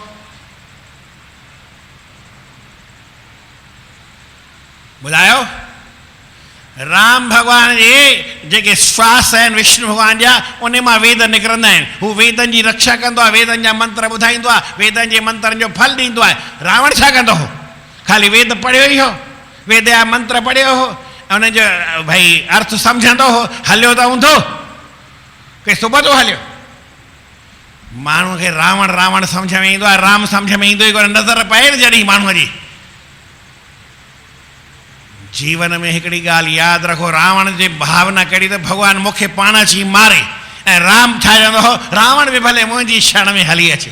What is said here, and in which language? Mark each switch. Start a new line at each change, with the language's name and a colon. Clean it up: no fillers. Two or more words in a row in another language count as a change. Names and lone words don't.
Sindhi: ॿुधायो? राम भॻवान जे जेके श्वास आहिनि विष्णु भॻवान जा, उन मां वेद निकिरंदा आहिनि, हू वेदनि जी रक्षा कंदो आहे, वेदनि जा मंत्र ॿुधाईंदो आहे, वेदनि जे मंत्रनि जो फल ॾींदो आहे। रावण छा कंदो हो? ख़ाली वेद पढ़ियो ई हो, वेद जा मंत्र पढ़ियो हो, ऐं उनजो भई अर्थ सम्झंदो हो, हलियो त हूंदो, के सुबुह जो हलियो। माण्हू खे रावण रावण सम्झ में ईंदो आहे, राम सम्झ में ईंदो ई कोन, नज़र पए न जॾहिं माण्हूअ जी। जीवन में हिकिड़ी ॻाल्हि यादि रखो, रावण जी भावना कहिड़ी त भॻवानु मूंखे पाण अची मारे, ऐं राम छा चवंदो हो, रावण बि भले मुंहिंजी शरण में हली अचे।